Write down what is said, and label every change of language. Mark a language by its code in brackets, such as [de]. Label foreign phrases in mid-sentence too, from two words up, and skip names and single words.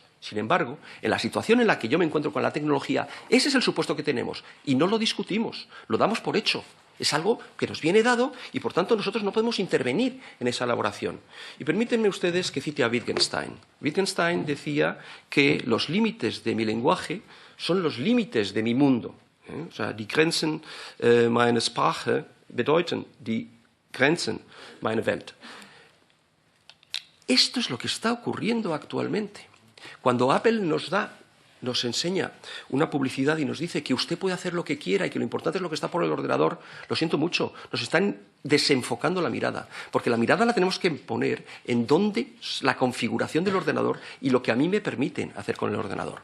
[es] Sin embargo, en la situación en la que yo me encuentro con la tecnología, ese es el supuesto que tenemos y no lo discutimos, lo damos por hecho. Es algo que nos viene dado y, por tanto, nosotros no podemos intervenir en esa elaboración. Y permítanme ustedes que cite a Wittgenstein. Wittgenstein decía que los límites de mi lenguaje son los límites de mi mundo. O sea, [de] die Grenzen meiner Sprache bedeuten die Grenzen meiner Welt. [es] Esto es lo que está ocurriendo actualmente. Cuando Apple nos enseña una publicidad y nos dice que usted puede hacer lo que quiera y que lo importante es lo que está por el ordenador, lo siento mucho, nos están desenfocando la mirada, porque la mirada la tenemos que poner en dónde la configuración del ordenador y lo que a mí me permiten hacer con el ordenador.